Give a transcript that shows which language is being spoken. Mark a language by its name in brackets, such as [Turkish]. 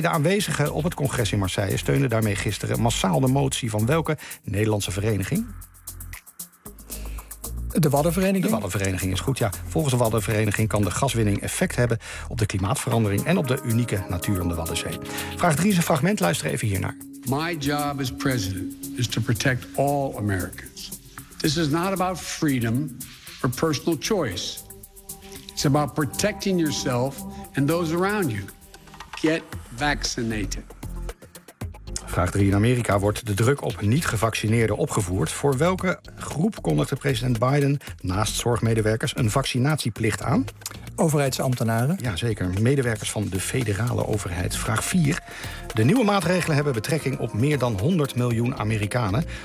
[Dutch] De aanwezigen op het congres in Marseille steunden daarmee gisteren massaal de motie van welke Nederlandse vereniging? De Waddenvereniging? De Waddenvereniging is goed, ja. Volgens de Waddenvereniging kan de gaswinning effect hebben op de klimaatverandering en op de unieke natuur in de Waddenzee. Vraag 3 is een fragment, luister even hiernaar. [English] My job as president is to protect all Americans. This is not about freedom or personal choice. It's about protecting yourself and those around you. Get vaccinated. [Dutch] Vraag 3. In Amerika wordt de druk op niet-gevaccineerden opgevoerd. Voor welke groep kondigde president Biden naast zorgmedewerkers een vaccinatieplicht aan? Overheidsambtenaren. Ja, zeker. Medewerkers van de federale overheid. Vraag 4. De nieuwe maatregelen hebben betrekking op meer dan 100 miljoen Amerikanen.